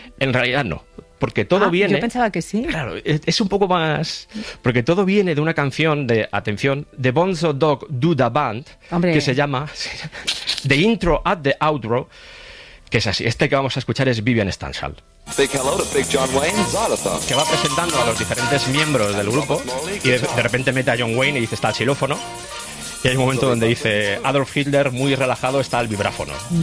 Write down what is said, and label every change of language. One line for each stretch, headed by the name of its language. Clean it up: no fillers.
Spanish: En realidad no, porque todo viene... yo pensaba que sí. Claro, es un poco más... porque todo viene de una canción de, atención, The Bonzo Dog Do Da Band. Hombre. Que se llama The Intro at the Outro, que es así. Este que vamos a escuchar es Vivian Stanshall.
English: Big hello to Big John Wayne, Xylophone.
Spanish: Que va presentando a los diferentes miembros del grupo y de repente mete a John Wayne y dice, está el xilófono. Y hay un momento donde dice, Adolf Hitler, muy relajado, está el vibráfono.